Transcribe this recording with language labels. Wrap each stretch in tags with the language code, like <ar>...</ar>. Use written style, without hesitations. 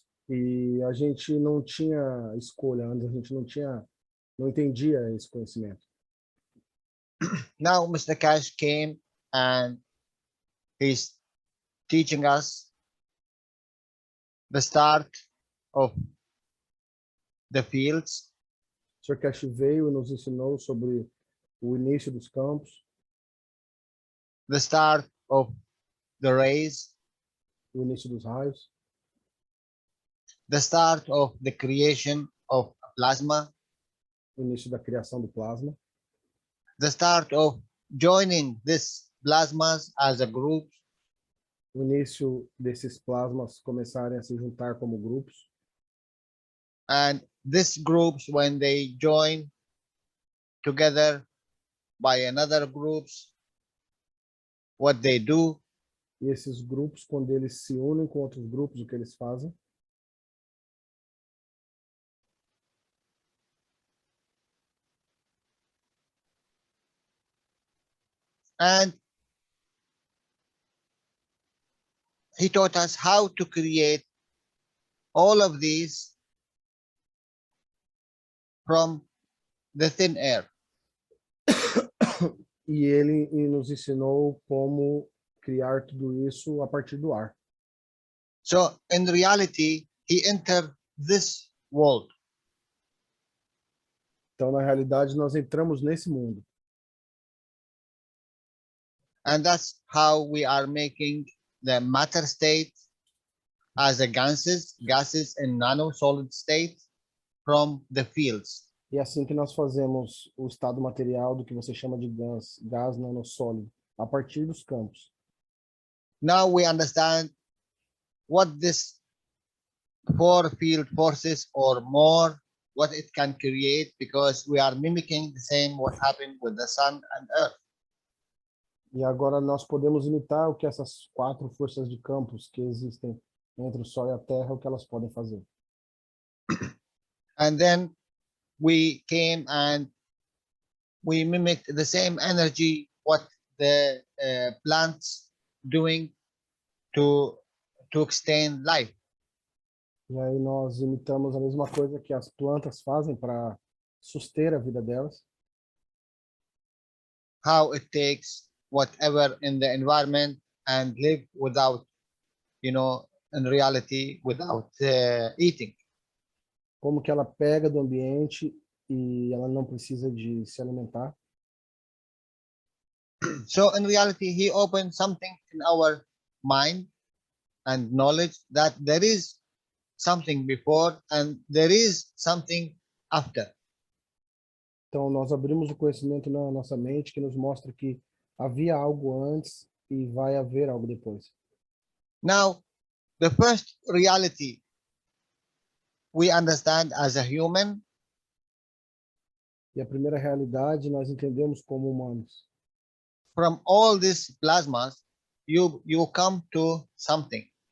<pt>E a gente não tinha escolha, antes a gente não entendia esse conhecimento.</pt> <en>Now Mr. Cash came and he's teaching us the start of the fields,</en> <pt>O Sr. Cash veio e nos ensinou sobre o início dos campos,</pt> <en>the start of the rays,</en> <pt>o início dos raios,</pt> <en>the start of the creation of plasma,</en> <pt>o início da criação do plasma,</pt> <en>the start of joining these plasmas as a group,</en> <pt>o início desses plasmas começarem a se juntar como grupos,</pt> <en>and these groups, when they join together by another groups, what they do,</en> <pt>e esses grupos, quando eles se unem com outros grupos, o que eles fazem?</pt> <en>and he taught us how to create all of these from the thin air.</en> <pt>E ele nos ensinou como criar tudo isso a partir do ar.</pt> <en>So in reality, he entered this world.</en> <pt>Então, na realidade, nós entramos nesse mundo.</pt> <en>And that's how we are making the matter state as a gases in nano-solid state from the fields.</en> <pt>E é assim que nós fazemos o estado material do que você chama de gás nanossólido, a partir dos campos.</pt> <en>Now we understand what this four field forces or more, what it can create, because we are mimicking the same what happened with the sun and earth.</en> <pt>E agora nós podemos imitar o que essas quatro forças de campos que existem entre o Sol e a Terra, o que elas podem fazer.</pt> <en>And then we came and we mimicked the same energy what the plants doing to extend life.</en> <pt>E aí nós imitamos a mesma coisa que as plantas fazem para suster a vida delas.</pt> <en>How it takes whatever in the environment and live without, you know, in reality, without eating.</en> <pt>como que ela pega do ambiente e ela não precisa de se alimentar.</pt> <en>So in reality, he opened something in our mind and knowledge that there is something before and there is something after.</en> <pt>Então, nós abrimos o conhecimento na nossa mente que nos mostra que havia algo antes e vai haver algo depois.</pt> <en>Now, the first reality we understand as a human</en> <pt>E a primeira realidade nós entendemos como humanos.</pt> <en>from all these plasmas, you come to something.</en>